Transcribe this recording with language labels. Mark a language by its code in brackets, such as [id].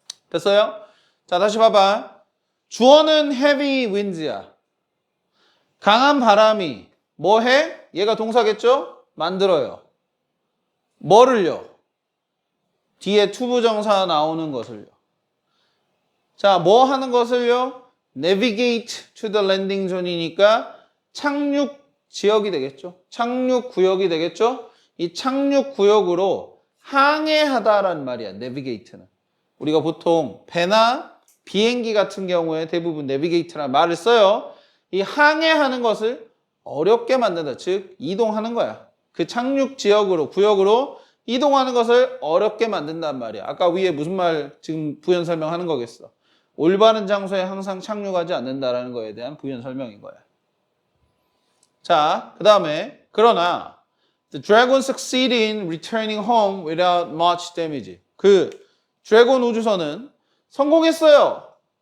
[ko] 됐어요? 자, 다시 봐봐. 주어는 heavy winds야. 강한 바람이 뭐 해? 얘가 동사겠죠? 만들어요. 뭐를요? 뒤에 투부정사 나오는 것을요. 자, 뭐 하는 것을요? [en] navigate to the landing zone [ko] 이니까 착륙 지역이 되겠죠. 착륙 구역이 되겠죠. 이 착륙 구역으로 항해하다라는 말이야. navigate는. 우리가 보통 배나 비행기 같은 경우에 대부분 navigate라는 말을 써요. 이 항해하는 것을 어렵게 만든다. 즉 이동하는 거야. 그 착륙 지역으로 구역으로 이동하는 것을 어렵게 만든단 말이야. 아까 위에 무슨 말 지금 부연 설명하는 거겠어. 올바른 장소에 항상 착륙하지 않는다라는 거에 대한 부연 설명인 거야. 자, 그 다음에 그러나 [en] the dragon succeeded in returning home without much damage. [ko] 그 드래곤 우주선은 성공했어요.